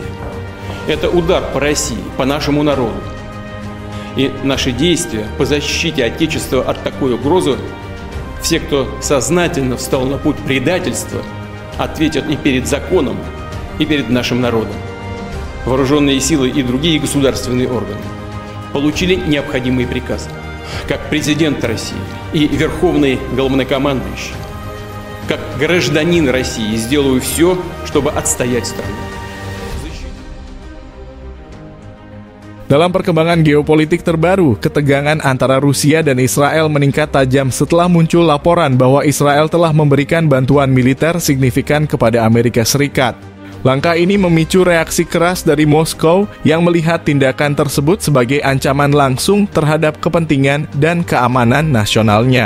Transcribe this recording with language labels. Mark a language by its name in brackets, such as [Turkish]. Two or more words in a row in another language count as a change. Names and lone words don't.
[Russian] Это удар по России, по нашему народу. И наши действия по защите Отечества от такой угрозы, все, кто сознательно встал на путь предательства, ответят и перед законом, и перед нашим народом. Вооруженные силы и другие государственные органы получили необходимые приказы. Как президент России и верховный главнокомандующий, как гражданин России сделаю все, чтобы отстоять страну. [Indonesian] Dalam perkembangan geopolitik terbaru, ketegangan antara Rusia dan Israel meningkat tajam setelah muncul laporan bahwa Israel telah memberikan bantuan militer signifikan kepada Amerika Serikat. Langkah ini memicu reaksi keras dari Moskow yang melihat tindakan tersebut sebagai ancaman langsung terhadap kepentingan dan keamanan nasionalnya.